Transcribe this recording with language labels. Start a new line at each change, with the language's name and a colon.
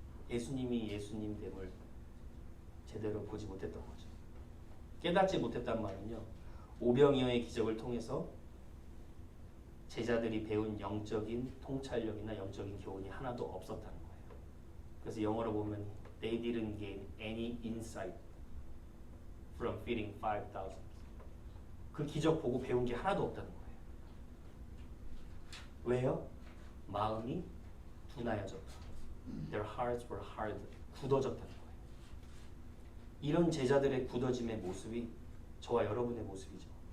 Korean: 예수님이 예수님됨을 제대로 보지 못했던 거죠. 깨닫지 못했단 말은요, 오병이어의 기적을 통해서 제자들이 배운 영적인 통찰력이나 영적인 교훈이 하나도 없었다는 거예요. 그래서 영어로 보면
English: they didn't gain any insight from feeding 5,000.
Korean: 그 기적 보고 배운 게 하나도 없다는 거예요. 왜요? 마음이 둔하여졌다.
English: Their hearts were hard.
Korean: 굳어졌다는 거예요. 이런 제자들의 굳어짐의 모습이 저와 여러분의 모습이죠.